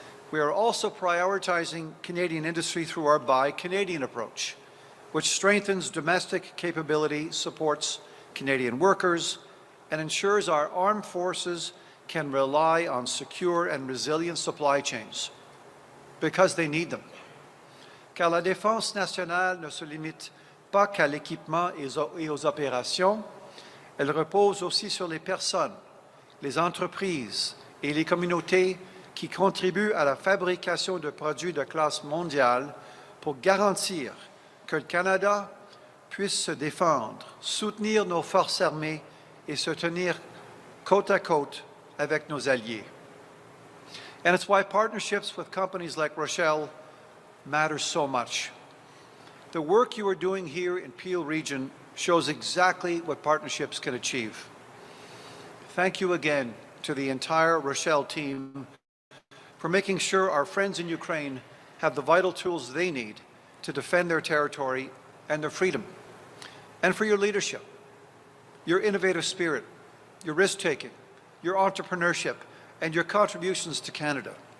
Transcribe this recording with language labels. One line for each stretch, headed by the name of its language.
English: We are also prioritizing Canadian industry through our Buy Canadian approach, which strengthens domestic capability, supports Canadian workers, and ensures our armed forces can rely on secure and resilient supply chains, because they need them.
French: Car la défense nationale ne se limite pas qu'à l'équipement et aux opérations, elle repose aussi sur les personnes, les entreprises et les communautés qui contribuent à la fabrication de produits de classe mondiale pour garantir que le Canada puisse se défendre, soutenir nos forces armées et se tenir côte à côte avec nos alliés.
English: And it's why partnerships with companies like Rochelle matter so much. The work you are doing here in Peel Region shows exactly what partnerships can achieve. Thank you again to the entire Rochelle team for making sure our friends in Ukraine have the vital tools they need to defend their territory and their freedom, and for your leadership, your innovative spirit, your risk-taking, your entrepreneurship, and your contributions to Canada.